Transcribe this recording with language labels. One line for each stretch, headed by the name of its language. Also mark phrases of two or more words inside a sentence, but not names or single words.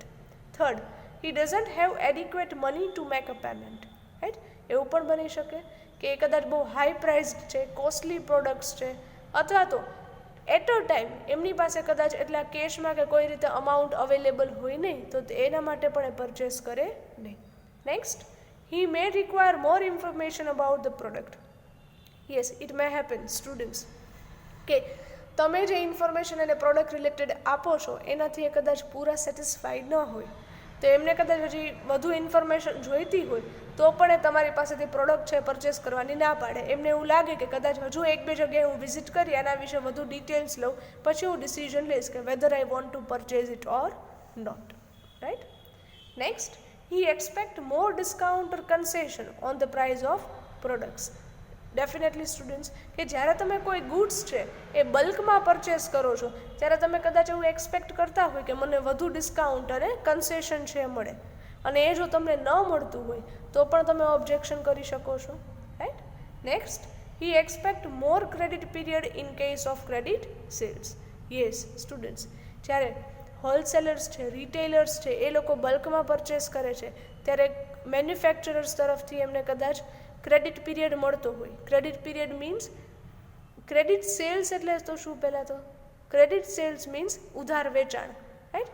English: Third, he doesn't have adequate money to make a payment, right.
Gujarati: એવું પણ બની શકે કે એ કદાચ બહુ
English: high priced
Gujarati: છે,
English: costly products
Gujarati: છે, અથવા તો
English: at a time
Gujarati: એમની પાસે કદાચ એટલા કેશમાં કે કોઈ રીતે
English: amount available
Gujarati: હોય નહીં, તો એના માટે પણ એ પરચેસ કરે નહીં.
English: નેક્સ્ટ, he may require more information about the product. Yes, it may happen, students,
Gujarati: કે તમે જે ઇન્ફોર્મેશન એને
English: product related
Gujarati: આપો છો એનાથી એ કદાચ પૂરા સેટિસ્ફાઈડ ન હોય, તો એમને કદાચ હજી વધુ ઇન્ફોર્મેશન જોઈતી હોય તો પણ એ તમારી પાસેથી પ્રોડક્ટ છે પરચેસ કરવાની ના પાડે. એમને એવું લાગે કે કદાચ હજુ 1-2 જગ્યાએ હું વિઝિટ કરી આના વિશે વધુ ડિટેલ્સ લઉં, પછી હું ડિસિઝન લઈશ કે
English: whether I want to purchase it or not, right. નેક્સ્ટ, he expect more discount or concession on the price of products. Definitely students,
Gujarati: કે જ્યારે તમે કોઈ ગુડ્સ છે એ બલ્કમાં પરચેસ કરો છો ત્યારે તમે કદાચ એવું એક્સપેક્ટ કરતા હોય કે મને વધુ ડિસ્કાઉન્ટ અને કન્સેશન છે મળે, અને એ જો તમને ન મળતું હોય તો પણ તમે ઓબ્જેક્શન કરી શકો છો, રાઈટ.
English: નેક્સ્ટ, he expect more credit period in case of credit sales. Yes students,
Gujarati: જ્યારે હોલસેલર્સ છે, રિટેલર્સ છે, એ લોકો બલ્કમાં પરચેસ કરે છે ત્યારે મેન્યુફેક્ચરર્સ તરફથી એમને કદાચ
English: credit period
Gujarati: મળતો હોય.
English: credit period means credit sales
Gujarati: એટલે તો શું, પહેલાં તો
English: credit sales means
Gujarati: ઉધાર વેચાણ, રાઈટ.